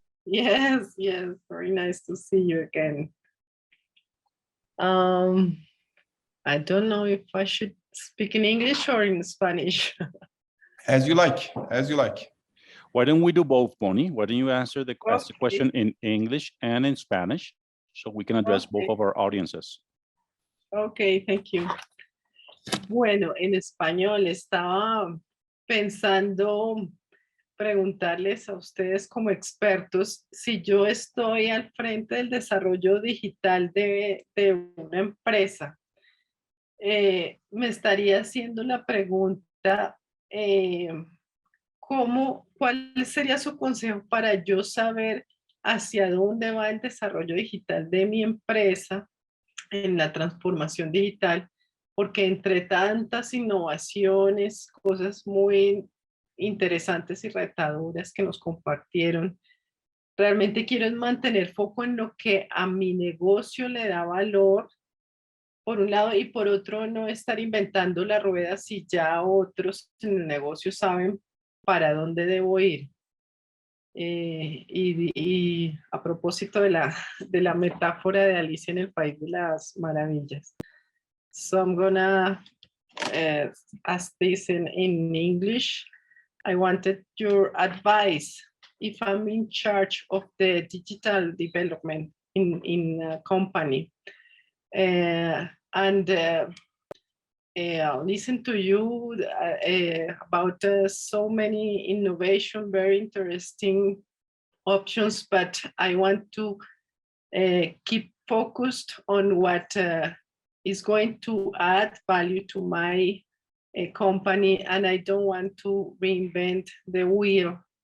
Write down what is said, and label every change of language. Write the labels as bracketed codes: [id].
[en] Yes, very nice to see you again. I don't know if I should speak in English or in Spanish. As you like, as you like. Why don't we do both, Bonnie? Why don't you ask the question in English and in Spanish so we can address both of our audiences? Okay, thank you. [es] Bueno, en español estaba pensando preguntarles a ustedes como expertos si yo estoy al frente del desarrollo digital de una empresa. Me estaría haciendo la pregunta, ¿cuál sería su consejo para yo saber hacia dónde va el desarrollo digital de mi empresa en la transformación digital? Porque entre tantas innovaciones, cosas muy interesantes y retadoras que nos compartieron, realmente quiero mantener foco en lo que a mi negocio le da valor, por un lado, y por otro, no estar inventando la rueda si ya otros en el negocio saben para dónde debo ir. Y a propósito de la metáfora de Alicia en el País de las Maravillas. [en] So I'm gonna ask this in English. I wanted your advice if I'm in charge of the digital development in a company. And listen to you about so many innovation, very interesting options, but I want to keep focused on what is going to add value to my company, and I don't want to reinvent the wheel.